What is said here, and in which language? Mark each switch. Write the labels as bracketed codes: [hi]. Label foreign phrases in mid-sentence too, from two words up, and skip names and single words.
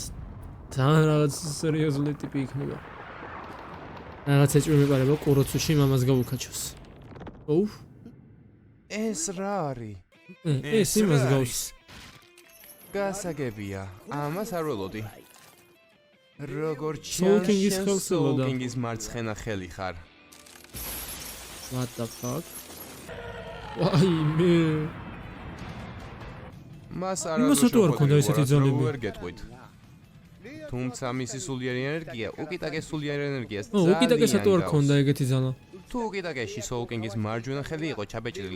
[ka] ძალიან რაღაც სერიოზული ტიპი იქნება. რაღაც ეჭვი მეპარება კუროცუში მამას გავუქაჩოს. ოუ, ეს რა არის? ეს იმას გავს. გასაგებია, ამას არ ველოდი. როგორც Soul King-ის ხელს ელოდა. King-ის მარცხენა ხელი ხარ. [en] What the fuck? [ka] აი მე მას იმას თუ არ ქონდა ესეთი ძალები? ვერ გეტყვით. თუმცა მისი სულიერი ენერგია უკიტაკეს სულიერ ენერგიას უკიტაკესატო არ ქონდა ეგეთი ძალა. თუ უკიტაკეში Soul King-ის მარჯვენა ხელი იყო ჩაბეჭრილი.